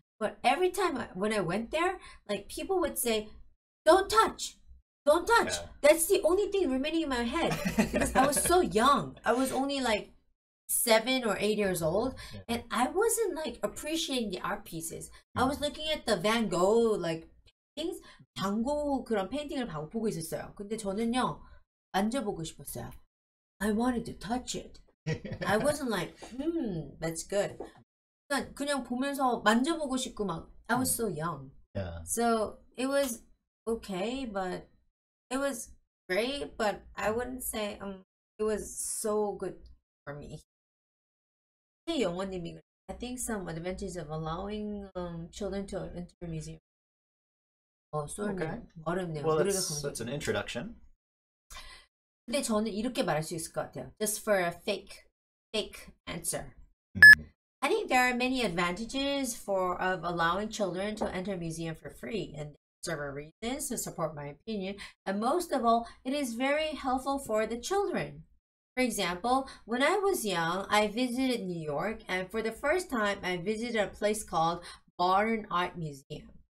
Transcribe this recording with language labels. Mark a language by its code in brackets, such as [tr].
[en] But every time when I went there, like people would say, don't touch. Yeah. That's the only thing remaining in my head because I was so young. I was only like 7 or 8 years old, and I wasn't like appreciating the art pieces. I was looking at the Van Gogh like paintings, Van Gogh [ko] 그런 페인팅을 보고 있었어요. 근데 저는요 만져보고 싶었어요. [en] I wanted to touch it. I wasn't like, that's good. [ko] 그냥 보면서 만져보고 싶고 막. [en] I was so young. Yeah. So it was okay, but it was great, but I wouldn't say it was so good for me. 영원님이 I think some advantages of allowing children to enter a museum. Okay. [ko] 어렵네요. [en] Well, that's an introduction. [ko] 근데 저는 이렇게 말할 수 있을 것 같아요. [en] Just for a fake answer. I think there are many advantages of allowing children to enter a museum for free, and several reasons to support my opinion. And most of all, it is very helpful for the children. For example, when I was young, I visited New York, and for the first time, I visited a place called Modern Art Museum.